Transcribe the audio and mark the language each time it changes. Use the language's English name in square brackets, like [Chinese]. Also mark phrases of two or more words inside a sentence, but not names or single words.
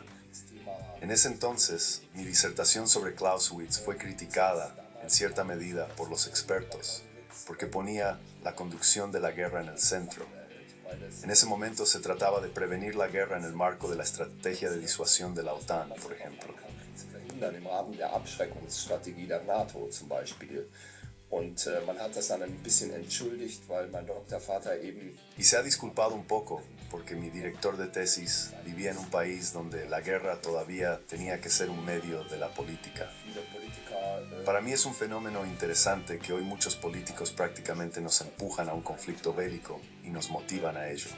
[Spanish] En ese entonces, mi disertación sobre Clausewitz fue criticada, en cierta medida, por los expertos, porque ponía la conducción de la guerra en el centro. En ese momento se trataba de prevenir la guerra en el marco de la estrategia de disuasión de la OTAN, por ejemplo. [German] Im Rahmen der Abschreckungsstrategie der NATO zum Beispiel. Und man hat das dann ein bisschen entschuldigt, weil mein Doktorvater eben... [Spanish] Y se ha disculpado un poco, porque mi director de tesis vivía en un país donde la guerra todavía tenía que ser un medio de la política. Para mí es un fenómeno interesante que hoy muchos políticos prácticamente nos empujan a un conflicto bélico y nos motivan a ello.